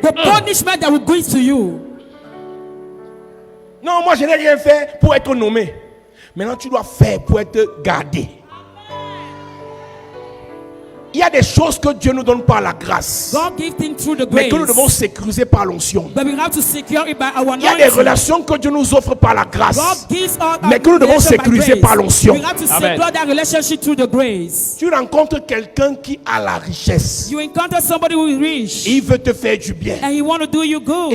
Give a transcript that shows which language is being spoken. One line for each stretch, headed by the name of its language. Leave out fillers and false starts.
English: the punishment that will go to you.
French: Non, moi je n'ai rien fait pour être nommé. Maintenant tu dois faire pour être gardé. Il y a des choses que Dieu nous donne par la grâce,
English: God gives things through the
French: mais
English: grace,
French: que nous devons sécuriser par l'onction.
English: but we have to secure it by our
French: Il y a des
English: anointing.
French: relations que Dieu nous offre par la grâce,
English: God gives us
French: mais que nous devons sécuriser par l'onction.
English: We have to Amen. secure that relationship through the grace.
French: Tu rencontres quelqu'un qui a la richesse.
English: You encounter somebody who is rich,
French: Il veut te faire du bien.
English: and he want to do you good.